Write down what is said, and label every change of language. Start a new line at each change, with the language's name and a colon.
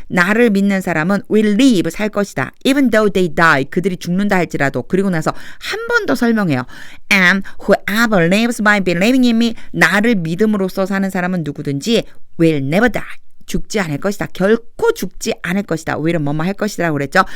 Korean: 나를 믿는 사람은
English: will live.
Korean: 살 것이다.
English: Even though they die.
Korean: 그들이 죽는다 할지라도. 그리고 나서 한 번 더 설명해요.
English: And whoever lives by believing in me.
Korean: 나를 믿음으로써 사는 사람은 누구든지
English: will never die.
Korean: 죽지 않을 것이다. 결코 죽지 않을 것이다. 오히려 뭐뭐 할 것이라고 그랬죠.